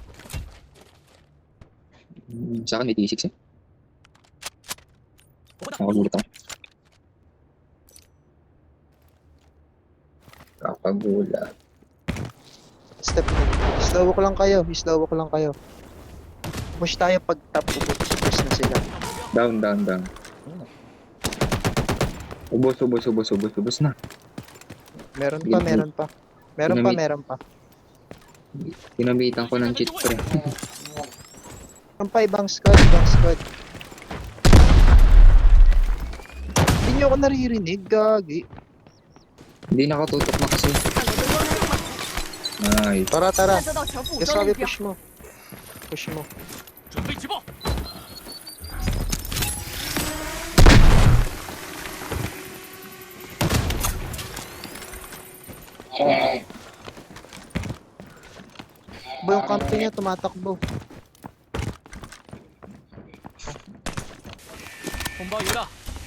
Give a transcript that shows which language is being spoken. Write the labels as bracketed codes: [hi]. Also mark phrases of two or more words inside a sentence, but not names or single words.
[tl] Sa akin may T6 eh. [zh] 我不打。 [tl] Nakagulat ako. Kakagulat. Step na. Slow ko lang kayo. Push tayo pag top ubos na sila. Down. Ubos na. Meron Bilbil. pa. Dinamit. Meron pa. Pinabitan ko ng cheat, pre. Meron pa ibang squad. Hindi nyo ako naririnig, gagi. Hindi nakatutok na kasi. [zh] 看我的 [tl] Ay, ，Tara, [zh] 探 [tl] tara. [zh] 测到全副武 [tl] Yes, [zh] 装目 [tl] sabi, [zh] 标， [tl] push mo. Push mo. [zh] 准备起爆！ [tl] Bo, yung kampi niya tumatakbo. [zh] 红包有了，